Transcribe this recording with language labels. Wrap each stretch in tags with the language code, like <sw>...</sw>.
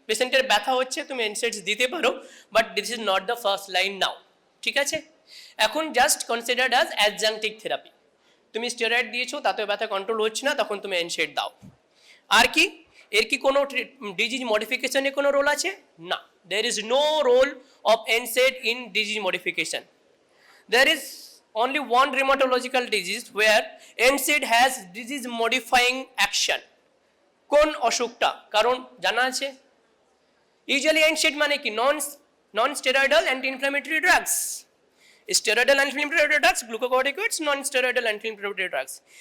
<bn>পেশেন্টের ব্যথা হচ্ছে, তুমি এনসেডস দিতে পারো,</bn> <en>but this is not the first line now,</en> <bn>ঠিক আছে? এখন</bn> <en>Just considered as adjunctive therapy.</en> <bn>তুমি স্টেরয়েড দিয়েছো, তাতেও ব্যথা কন্ট্রোল হচ্ছে না, তখন তুমি এনসেড দাও। আর কি এর কি কোনো ডিজিজ মডিফিকেশনে কোনো রোল আছে? না,</bn> <en>There is no role of NSAID in disease modification. There is only one rheumatological disease where NSAID has disease modifying action.</en> <bn>কোন অসুখটা? কারণ জানা আছে, ইউজুয়ালি NSAID মানে কি? Non steroidal anti inflammatory drugs. Steroidal anti inflammatory drugs, glucocorticoids, non steroidal anti inflammatory drugs.</bn>